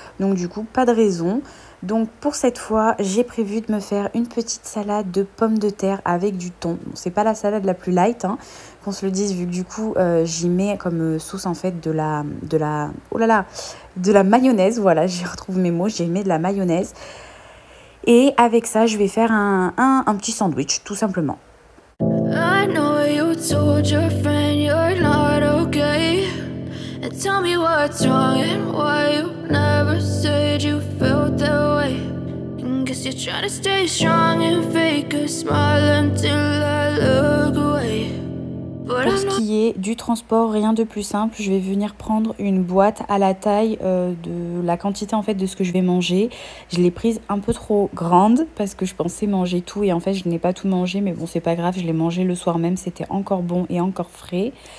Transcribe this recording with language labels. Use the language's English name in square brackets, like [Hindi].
[French] Donc du coup, pas de raison. Donc pour cette fois, j'ai prévu de me faire une petite salade de pommes de terre avec du thon. Bon, c'est pas la salade la plus light, hein, qu'on se le dise, vu que du coup j'y mets comme sauce en fait de la mayonnaise. Voilà, j'ai retrouvé mes mots, j'y mets de la mayonnaise. Et avec ça, je vais faire un petit sandwich, tout simplement. [English] I know you told your friend you're not okay. And tell me what's wrong and why you never said you felt that way. And guess you're trying to stay strong and fake a smile until I look away. [French] Pour ce qui est du transport, rien de plus simple. Je vais venir prendre une boîte à la taille de la quantité en fait de ce que je vais manger. Je l'ai prise un peu trop grande parce que je pensais manger tout et en fait je n'ai pas tout mangé, mais bon c'est pas grave, je l'ai mangé le soir même, c'était encore bon et encore frais.